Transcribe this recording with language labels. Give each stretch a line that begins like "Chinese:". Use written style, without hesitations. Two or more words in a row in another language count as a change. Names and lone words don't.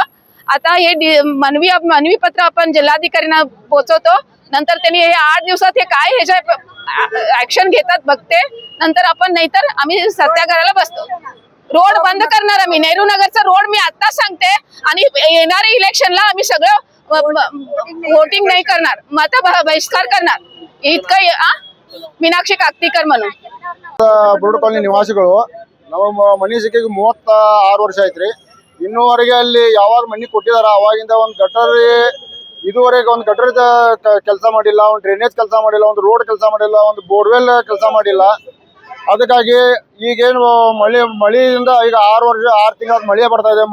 Marathi: आता हे मनवी पत्र आपण जिल्हाधिकाऱ्यांना पोहोचवतो, नंतर त्यांनी हे 8 दिवसात हे काय ह्याच्या ऍक्शन घेतात बघते, नंतर आपण नाहीतर आम्ही सत्याग्रहाला बसतो। रोड बंद करणार आम्ही, नेहरू नगरचा रोड मी आता सांगते। आणि येणाऱ्या इलेक्शनला आम्ही सगळं वोटिंग नाही करणार, मत बहिष्कार करणार। इतकं मीनाक्षी काकतीकर म्हणून
Kannada: बुरुಡ್ ಕಾಲನಿ ನಿವಾಸಿಗಳು ನಮ್ಮ ಮನೆ ಸಿಕ್ಕಿಗೆ 36 ವರ್ಷ ಆಯ್ತ್ರಿ। ಇನ್ನೂವರೆಗೆ ಅಲ್ಲಿ ಯಾವಾಗ ಮನೆ ಕೊಟ್ಟಿದಾರ ಅವಾಗಿಂದ ಒಂದು ಗಟರ್ ಇದುವರೆಗೆ ಒಂದು ಗಟರ್ ಕೆಲಸ ಮಾಡಿಲ್ಲ, ಒಂದು ಡ್ರೈನೇಜ್ ಕೆಲಸ ಮಾಡಿಲ್ಲ, ಒಂದು ರೋಡ್ ಕೆಲಸ ಮಾಡಿಲ್ಲ, ಒಂದು ಬೋರ್ವೆಲ್ ಕೆಲಸ ಮಾಡಿಲ್ಲ। ಅದಕ್ಕಾಗಿ ಈಗೇನು ಮಳೆಯಿಂದ ಈಗ 6 ತಿಂಗಳ ಮಳೆ ಬರ್ತಾ ಇದೆ।